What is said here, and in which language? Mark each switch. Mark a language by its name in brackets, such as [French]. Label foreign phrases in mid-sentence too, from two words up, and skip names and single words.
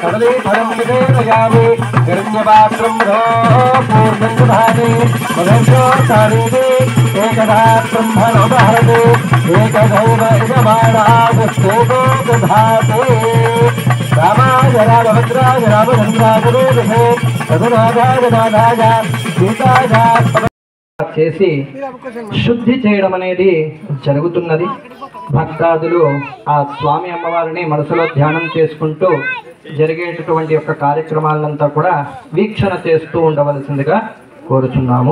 [Sanskrit] कदलीफलं निवेदयामि हिरण्यपात्रं पूर्णं दधामि मधुर्योत्सारीति एकदा ब्रह्मणोपहरति एकदैव यजमानागस्तेको दधाति रामाय रामभद्राय रामचन्द्राय वेदसे रघुनाथाय नाथाय सीताय [Telugu] చేసి శుద్ధి చేయడం అనేది జరుగుతున్నది. భక్తాదులు ఆ స్వామి అమ్మవారిని మనసులో ధ్యానం చేసుకుంటూ జరిగేటటువంటి యొక్క కార్యక్రమాలంతా కూడా వీక్షణ చేస్తూ ఉండవలసిందిగా కోరుచున్నాము.